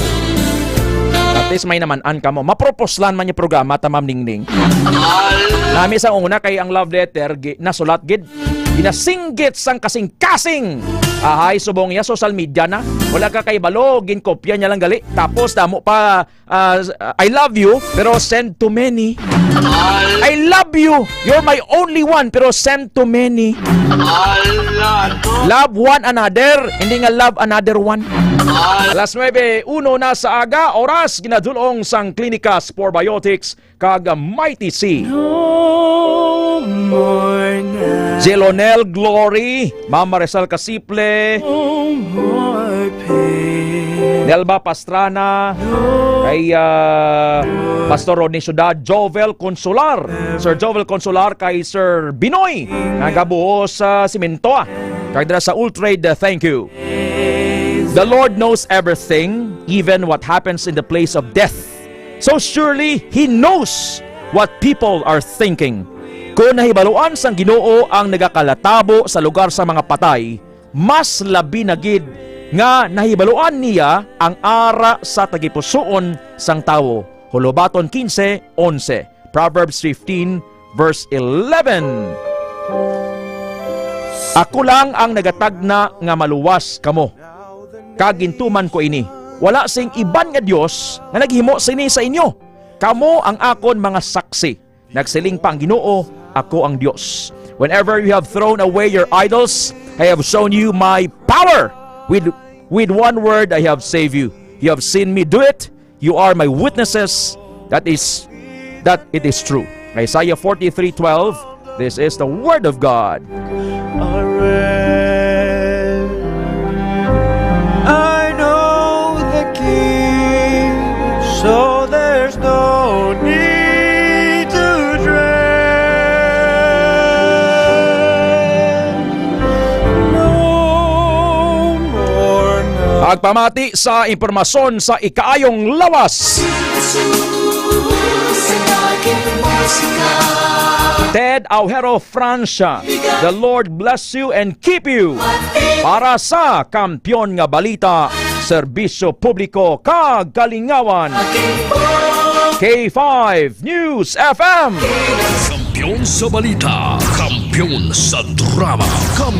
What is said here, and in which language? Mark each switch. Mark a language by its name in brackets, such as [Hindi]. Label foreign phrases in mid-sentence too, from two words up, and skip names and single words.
[Hiligaynon] At least may naman-an ka mo. Maproposlan man yung programa, Ma'am Ningning. Nami sa una kay ang love letter nasulat gid. Ginasinggit sang kasing-kasing. Ahay, subong niya, [English] social media [Hiligaynon] na. Wala ka kay balo, ginkopya niya lang gali. Tapos, damo pa, [English] I love you, pero send to many. I love you, you're my only one, pero send to many. Love one another, [Hiligaynon] hindi nga [English] love another one. [Hiligaynon] Alas 9:01 na sa aga, oras, ginadulong sang Klinika Sporbiotics, kag Mighty C. [English] No more now. [Hiligaynon] Jelonel Glory, Mama Rizal Casiple, [English] No more pain. [Hiligaynon] Nelba Pastrana, kay Pastor Rodney Ciudad, Jovel Consular, Sir Jovel Consular, kay Sir Binoy, nagabuo sa simento. Kay dira sa Ultrade, [English] thank you. The Lord knows everything, even what happens in the place of death. So surely, He knows what people are thinking. [Hiligaynon] Kung nahibaluan sang Ginoo ang nagakalatabo sa lugar sa mga patay, mas labi na gid nga nahibaluan niya ang ara sa tagipusoon sang tawo. Hulubaton 15:11. [English] Proverbs 15 verse 11. [Hiligaynon] Ako lang ang nagatagna nga maluwas kamo. Kagintuman ko ini. Wala sing iban nga Dios nga naghimo sini sa inyo. Kamo ang akon mga saksi. Nagsiling pa ang Ginoo, ako ang Dios. [English] Whenever you have thrown away your idols, I have shown you my power. With one word, I have saved you. You have seen me do it. You are my witnesses that it is true. Isaiah 43:12. This is the word of God. I know the King, so there's no need to dread. No more now. [Hiligaynon] Pagpamati sa impormasyon sa ikaayong lawas. Ted Aujero Francia, [English] the Lord bless you and keep you. [Hiligaynon] Para sa Kampiyon nga Balita, Serbisyo Publiko kag Kalingawan. K5 News FM. Kampiyon sa balita, kampiyon sa drama.